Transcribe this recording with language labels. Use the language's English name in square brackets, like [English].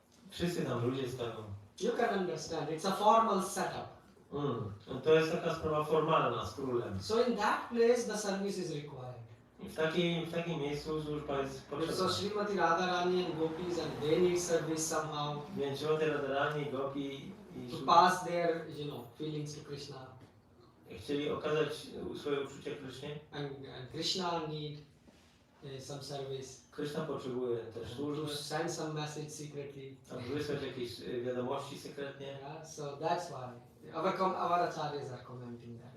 [Polish] Wszyscy tam ludzie stoją. [English] You can understand. It's a formal setup. [Polish] To jest taka sprawa formalna z królem. [English] So in that place, the service is required. [Polish] I w takim miejscu służba jest [English] So [Polish] potrzebna. [English] Srimati Radharani and gopis, and they need service somehow [Polish] Więc Srimati Radharani, Gopi i [English] to pass their, feelings to Krishna, [Polish] chcieli okazać swoje uczucie Krysznie. [English] and Krishna need some service [Polish] Krishna potrzebuje też [English] to [Polish] służby, [English] send some message secretly. [Polish] aby wysłać jakieś wiadomości sekretnie. [English] Yeah, so that's why our acharyas are commenting that.